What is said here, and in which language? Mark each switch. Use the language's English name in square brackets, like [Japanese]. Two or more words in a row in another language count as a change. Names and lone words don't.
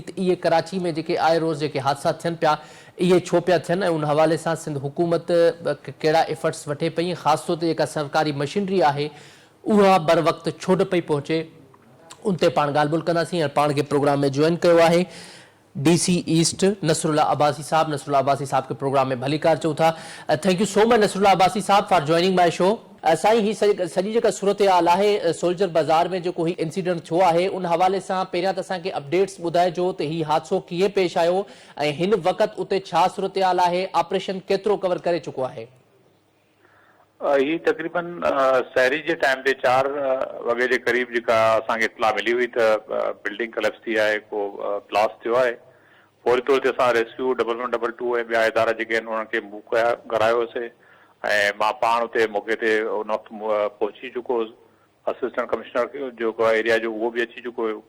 [Sindhi] त इहे कराची में जेके आए रोज़ जेके हादसा थियनि पिया इहे छो पिया थियनि ऐं उन हवाले सां सिंध हुकूमत कहिड़ा एफर्ट्स वठे पई, ख़ासि तौर ते जेका सरकारी मशीनरी आहे उहा बर वक़्तु छो न पई पहुचे, उन ते पाण ॻाल्हि ॿोल कंदासीं। ऐं पाण खे प्रोग्राम में जॉइन कयो आहे DC ईस्ट नसरुल्ला अब्बासी साहब। नसरुल्ला अब्बासी साहब के प्रोग्राम में भली कार चऊं था। [English] Thank you so much Nasrullah Abbasi Sahab for joining my show. [Sindhi] साईं, ही सॼी जेका सूरत हाल आहे सोल्जर बाज़ार में जेको ही इंसिडेंट थियो आहे उन हवाले सां पहिरियां त असांखे अपडेट्स ॿुधाइजो त ही हादसो कीअं पेश आयो ऐं हिन वक़्तु उते छा सूरत हाल आहे, ऑपरेशन केतिरो कवर करे चुको आहे? [Urdu] یہ تقریباً سحری کے ٹائم پے [Sindhi] 4 वगे के करीब जेका असांखे इतला मिली हुई त बिल्डिंग कलेप्स थी आहे, को ब्लास्ट थियो आहे। फौरी तौर ते असां रेस्क्यू 1122 ऐं ॿिया इदारा जेके आहिनि उन्हनि खे मूव करायोसीं ऐं मां पाण उते मौक़े ते उन वक़्तु पहुची चुको हुउसि। असिस्टेंट कमिश्नर जेको एरिया जो उहो बि अची चुको हुयो।